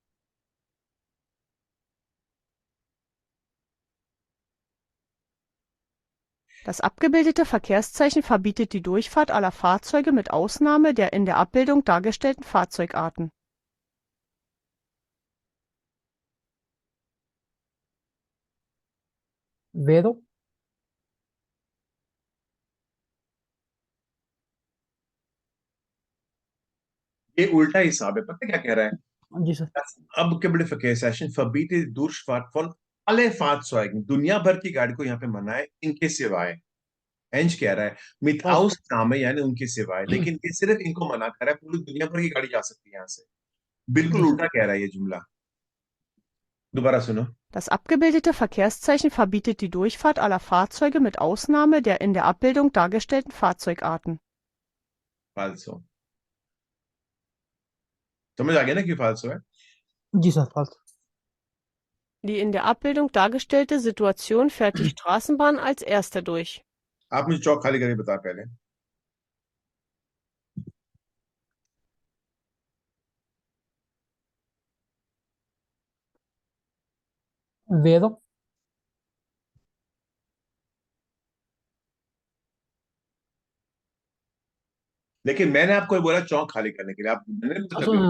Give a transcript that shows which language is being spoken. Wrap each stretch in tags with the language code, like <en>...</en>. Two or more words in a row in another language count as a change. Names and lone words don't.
<de>Das abgebildete Verkehrszeichen verbietet die Durchfahrt aller Fahrzeuge mit Ausnahme der in der Abbildung dargestellten Fahrzeugarten.</de> <it>vero,</it> <hi>ये उल्टा हिसाब है। पता है क्या कह रहा है?</hi> <en>this,</en> <de>Das abgebildete Verkehrszeichen verbietet die Durchfahrt von alle Fahrzeugen,</de> <hi>दुनिया भर की गाड़ी को यहाँ पे मना है, इनके सिवाय। एंज कह रहा है mit</hi> <it>falso,</it> <hi>Ausnahme यानी उनके सिवाय, लेकिन ये सिर्फ इनको मना कर रहा है, पूरी दुनिया भर की गाड़ी जा सकती है यहाँ से। बिल्कुल</hi> <en>this,</en> <hi>उल्टा कह रहा है ये जुमला। दोबारा सुनो।</hi> <de>Das abgebildete Verkehrszeichen verbietet die Durchfahrt aller Fahrzeuge mit Ausnahme der in der Abbildung dargestellten Fahrzeugarten.</de> <it>फाल्सो।</it> <hi>समझ आ गया ना क्यों फाल्सो है?</hi> <en>this, falso,</en> <de>Die in der Abbildung dargestellte Situation fährt die Straßenbahn als erster durch.</de> <hi>आप मुझे चौक खाली करके बता पहले।</hi> <it>Vero,</it> <hi>लेकिन मैंने आपको बोला चौक खाली करने के लिए, आप मैंने तो कर दिया।</hi>